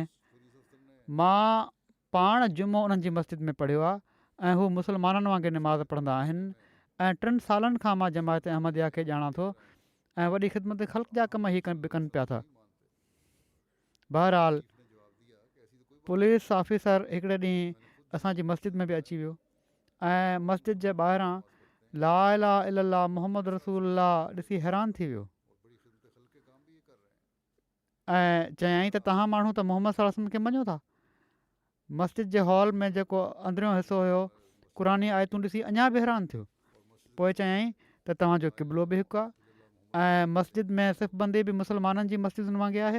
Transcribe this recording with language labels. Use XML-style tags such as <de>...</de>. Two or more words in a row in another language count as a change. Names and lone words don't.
<sd>मां पाण जुमो उन्हनि जी मस्जिद में पढ़ियो आहे ऐं हू मुस्लमाननि वांगुरु निमाज़ पढ़ंदा आहिनि ऐं 3 सालनि खां मां जमायत अहमदिया खे ॼाणा थो ऐं वॾी ख़िदमत ख़ल्क़ जा कम ई कनि पिया था। बहरहाल पुलिस ऑफिसर हिकिड़े ॾींहुं असांजी मस्जिद में बि अची वियो ऐं मस्जिद जे ॿाहिरां</sd> <ar>لا إله إلا الله محمد رسول الله</ar> <sd>ॾिसी हैरान थी वियो ऐं चयाईं त तव्हां माण्हू त मोहम्मद</sd> <ar>صلى الله عليه وسلم</ar> <sd>खे मञो था। मस्जिद जे हॉल में जेको अंदरियों हिसो हुयो क़ुरानी आयतूं ॾिसी अञा बि हैरान थियो। पोइ चयाईं त तव्हांजो क़िबलो बि हिकु आहे ऐं मस्जिद में सिफ़बंदी बि मुस्लमाननि जी मस्जिदुनि वांगुरु आहे।</sd>